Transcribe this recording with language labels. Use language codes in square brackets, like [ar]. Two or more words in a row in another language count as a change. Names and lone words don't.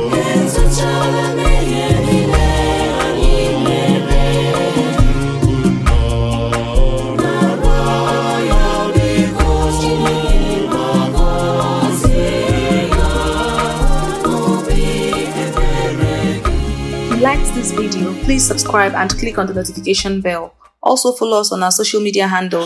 [ig] Etuchala m ihe niile anyị mere. Chukwu nna. Nara ya biko, Chineke, ma gọzie ya n'obi ebere gị. [en] If you liked this video, please subscribe and click on the notification bell. Also follow us on our social media handles.